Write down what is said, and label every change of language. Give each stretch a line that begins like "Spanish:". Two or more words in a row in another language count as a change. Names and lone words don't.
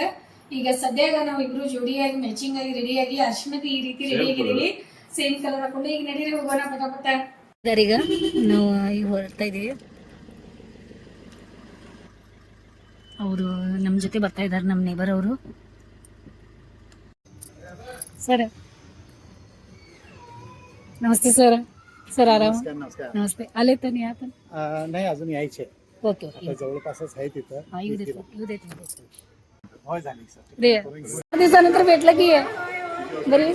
Kannada: ಈಗ ಸದ್ಯಾಗ ನಾವು ಇಬ್ರು ಜೋಡಿಯಾಗಿ ಮ್ಯಾಚಿಂಗ್ ಆಗಿ ರೆಡಿಯಾಗಿ ಅರ್ಶಿನಕ್ಕೆ ಈ ರೀತಿ ರೆಡಿ ಆಗಿದ್ದೀವಿ. ಸೇಮ್ ಕಲರ್ ಹಾಕೊಂಡು ಈಗ ನಡೀರಿ ಹೋಗೋಣ ಪಟ ಪಟ. ಈಗ ನಾವು ಈಗ ಹೊರಡ್ತಾ ಇದೀವಿ. ಅವರು ನಮ್ಮ ಜೊತೆ ಬರ್ತಾ ಇದ್ದಾರೆ, ನಮ್ಮ ನೇಬರ್ ಅವರು.
Marathi: सर नमस्ते सर. सर आराम. नमस्ते. आले तर नाही आता? नाही, अजून यायचे.
English: okay okay.
Marathi: जवळपासच आहे तिथं. येऊ देत होय झाली सर. दिवसानंतर भेटलं की बरी.